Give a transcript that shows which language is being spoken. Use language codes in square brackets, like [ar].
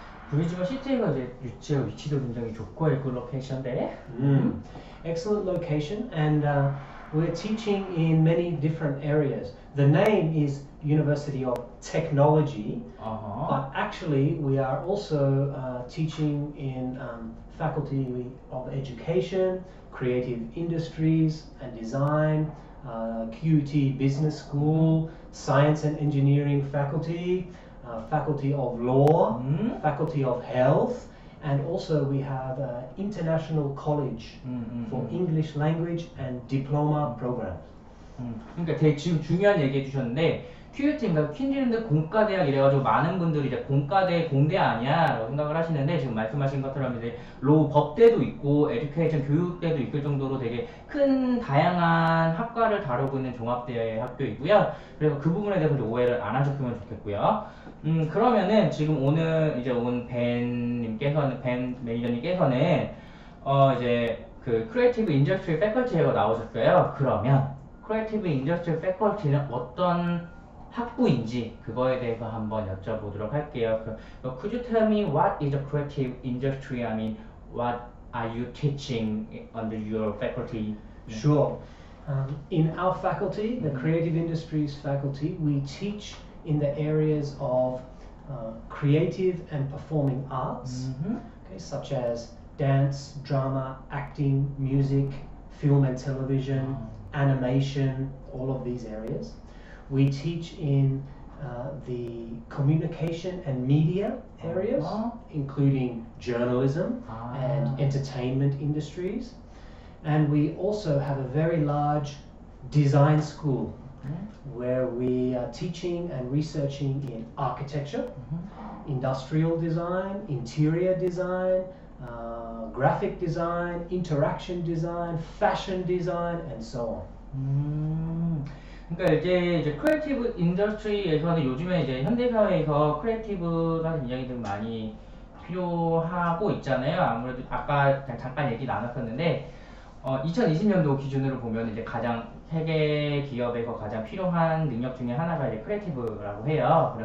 [ko] 브리즈번 시티가 이제 유치의 위치도 굉장히 좋고 그 로케이션데. [en] Excellent location, and we're teaching in many different areas. The name is University of Technology, but actually we are also teaching in Faculty of Education, Creative Industries and Design, QUT Business School, Science and Engineering Faculty, Faculty of Law, Faculty of Health, and also we have International College for English Language and Diploma Programs. [ko] 그러니까 되게 지금 중요한 얘기 해주셨는데 QUT인가 퀸즐랜드 공과대학 이래가지고 많은 분들이 이제 공과대 공대 아니야 라고 생각을 하시는데, 지금 말씀하신 것처럼 이제 로 법대도 있고 에듀케이션 교육대도 있을 정도로 되게 큰 다양한 학과를 다루고 있는 종합대 학교이고요. 그래서 그 부분에 대해서 오해를 안 하셨으면 좋겠고요. 그러면은 지금 오늘 이제 온 벤 매니저님께서는 이제 그 크리에이티브 인더스트리 패컬티에 나오셨어요. 그러면 크리에이티브 인더스트리 패컬티는 어떤 학부인지 그거에 대해서 한번 여쭤보도록 할게요. [en] Could you tell me what is a creative industry? I mean, what are you teaching under your faculty? Sure. In our faculty, the Creative Industries faculty, we teach in the areas of creative and performing arts, okay, such as dance, drama, acting, music, film and television, animation, all of these areas. We teach in the communication and media areas, including journalism and entertainment industries. And we also have a very large design school where we are teaching and researching in architecture, industrial design, interior design, graphic design, interaction design, fashion design, and so on. [ko] 그러니까 이제 크리에이티브 인더스트리에서는 요즘에 이제 현대 사회에서 크리에이티브가 굉장히 좀 많이 필요하고 있잖아요. 아무래도 아까 잠깐 얘기 나눴었는데 2020년도 기준으로 보면 이제 가장 세계 기업에서 가장 필요한 능력 중에 하나가 이제 크리에이티브라고 해요.